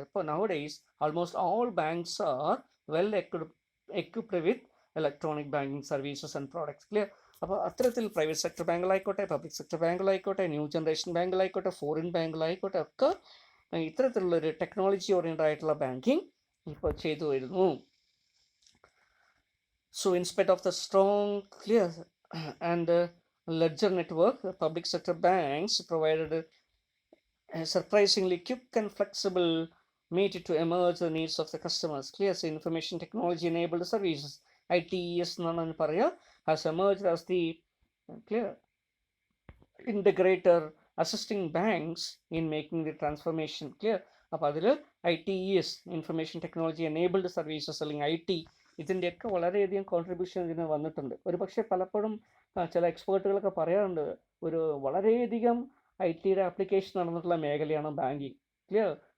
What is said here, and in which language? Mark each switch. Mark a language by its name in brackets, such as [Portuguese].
[Malayalam] ഇപ്പോൾ [English] Now days almost all banks are well equipped with electronic banking services and products. Clear? [Malayalam] അപ്പോൾ അത്തരത്തിൽ private sector ബാങ്കുകളായിക്കോട്ടെ, public sector ബാങ്കുകളായിക്കോട്ടെ, new generation ബാങ്കുകളായിക്കോട്ടെ, foreign ബാങ്കുകളായിക്കോട്ടെ ഒക്കെ ഇത്തരത്തിലുള്ളൊരു technology oriented ആയിട്ടുള്ള banking ഇപ്പോൾ ചെയ്തു വരുന്നു. [English] So in spite of the strong, clear and ledger network, public sector banks provided a surprisingly quick and flexible meet to emerge the needs of the customers. Clear? So information technology enabled services, ITES has emerged as the clear integrator assisting banks in making the transformation. Clear? [Malayalam] അപ്പോൾ അതിൽ ITES, information technology enabled services അല്ലെങ്കിൽ IT, ഇതിൻ്റെയൊക്കെ വളരെയധികം contribution ഇതിന് വന്നിട്ടുണ്ട്. ഒരു പക്ഷേ പലപ്പോഴും ചില എക്സ്പേർട്ടുകളൊക്കെ പറയാറുണ്ട്, ഒരു വളരെയധികം IT-യുടെ ആപ്ലിക്കേഷൻ നടന്നിട്ടുള്ള മേഖലയാണ് ബാങ്കിങ്. ക്ലിയർ?